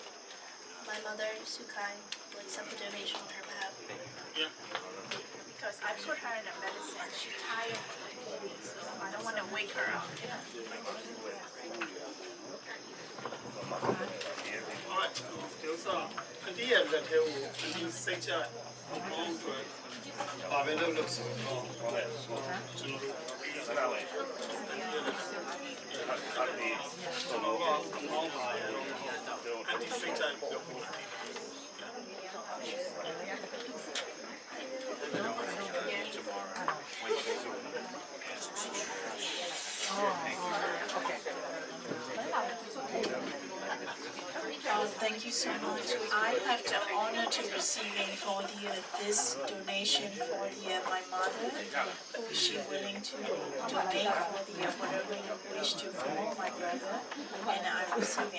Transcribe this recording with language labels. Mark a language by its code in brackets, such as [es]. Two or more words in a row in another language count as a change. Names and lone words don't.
[en] My mother, Sukai, will accept the donation on her behalf. Yeah. Because I put her in the medicine. She's tired, so I don't want to wake her up. Alright. [my] ဒီဥစ္စာအန်တီရဲ့လက်ထဲကိုအန်တီစိတ်ကြိုက်ကောင်းအတွက်ဘာပဲလုပ်လို့ဆိုတော့ကျွန်တော်တို့စကားလေးကျွန်တော်ကောင်းပါရဲ့အန်တီစိတ်ကြိုက်ပြောဖို့ [en] Thank you so much. I have the honor to receiving for this donation for my mother, who is she willing to donate for whatever you wish to for my brother, and I'm receiving.